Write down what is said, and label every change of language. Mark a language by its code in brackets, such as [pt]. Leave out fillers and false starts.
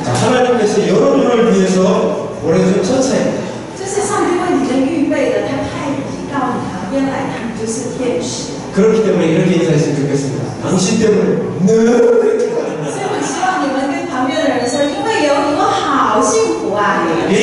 [ko] 자, 하나님께서 여러분을 위해서 보내준 천사입니다. [zh] 这是上帝为你们预备的，他派你到你旁边来，他们就是天使。 [ko] 그렇기 때문에 이렇게 인사했으면 좋겠습니다. 당신 때문에 늘 그렇게 가는다. [zh] 所以我希望你们跟旁边的人说：“因为有你，我好幸福啊！”